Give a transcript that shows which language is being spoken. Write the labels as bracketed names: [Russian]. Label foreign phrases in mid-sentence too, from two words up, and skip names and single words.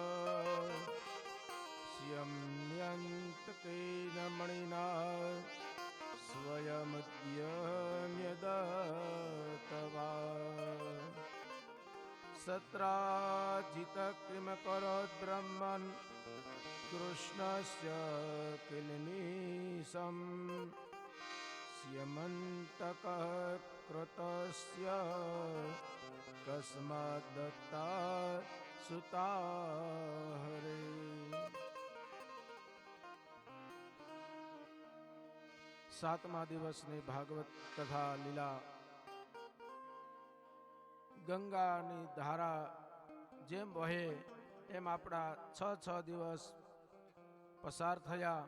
[Sanskrit] स्यम्यन्तकेन मणिना स्वयमुद्यम्यदत्तवा सत्राजितकिमकरोद्ब्रह्मन् कृष्णस्य किल्बिषम् स्यमन्तकः कृतस्य कस्माद्दत्ता सुता हरे [Gujarati] સાતમા દિવસની ભાગવત કથા લીલા ગંગાની ધારા જેમ વહે એમ આપણા છ દિવસ પસાર થયા.